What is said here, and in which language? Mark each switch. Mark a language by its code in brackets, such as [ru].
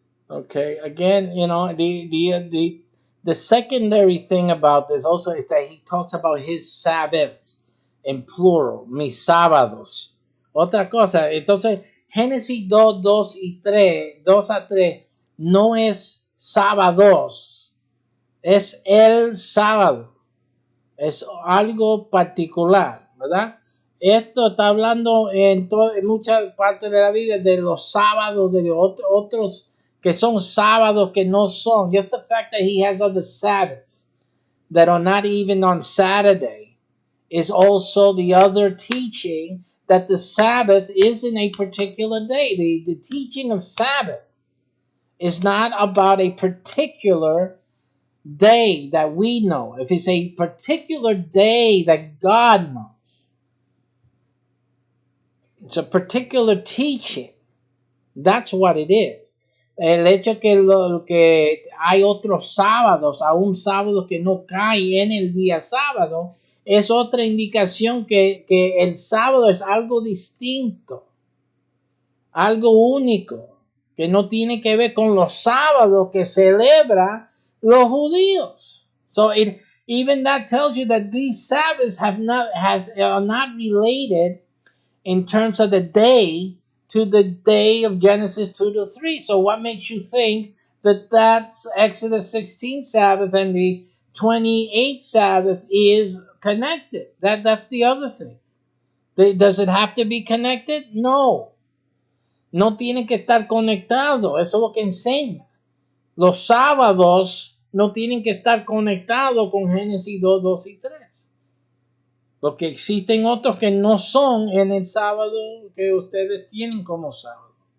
[en] Okay, again, the secondary thing about this also is that he talks about his Sabbaths [es] en plural, mis sábados. Otra cosa, entonces Génesis 2, 2 y 3, 2 a 3 no es sábados, es el sábado. Es algo particular, ¿verdad? Esto está hablando en muchas partes de la vida de los sábados, de otros que son sábados que no son. [en] Just the fact that he has other Sabbaths that are not even on Saturday is also the other teaching that the Sabbath isn't a particular day. The teaching of Sabbath is not about a particular day that we know, if it's a particular day that God knows, it's a particular teaching. That's what it is. [es] El hecho que hay otros sábados, aún sábados que no cae en el día sábado, es otra indicación que el sábado es algo distinto, algo único, que no tiene que ver con los sábados que celebra los judíos. [en] So even that tells you that these Sabbaths are not related in terms of the day to the day of Genesis 2 to 3. So what makes you think that that's Exodus 16 Sabbath and the 28th Sabbath is connected? That's the other thing. Does it have to be connected? No. [es] No tiene que estar conectado. Eso es lo que enseña. Los sábados no tienen que estar conectados con Génesis 2, 2 y 3. Porque existen otros que no son en el sábado que ustedes tienen como sábado.